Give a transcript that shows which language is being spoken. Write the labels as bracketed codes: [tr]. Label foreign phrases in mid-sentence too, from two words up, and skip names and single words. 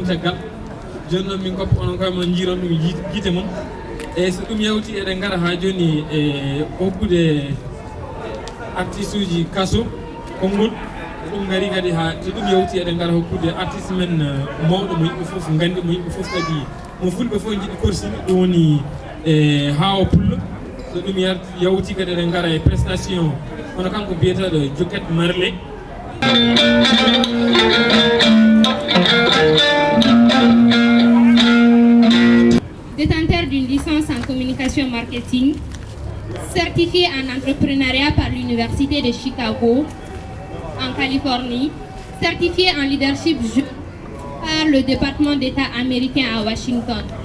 [ff] caggal joni noon min koppa onon koye mon jiiron ɗum guite mon e so ɗum yawti eɗen gara ha joni e hokkude artiste uji kaso konngol ɗum gari kadi ha so ɗum yawti eɗen gara hokkude artiste men mawɗo mo yimɓe foof gandi mo yimɓe foof kadi mo fulɓe foof jiiɗi korsini ɗum woni Hawa Pullo so ɗum yawti kadi eɗen gara e prestation hono kanko biyeteɗo Joket Marley. [fr] Détenteur d'une licence en communication marketing, certifié en entrepreneuriat par l'Université de Chicago, en Californie, certifié en leadership par le département d'État américain à Washington.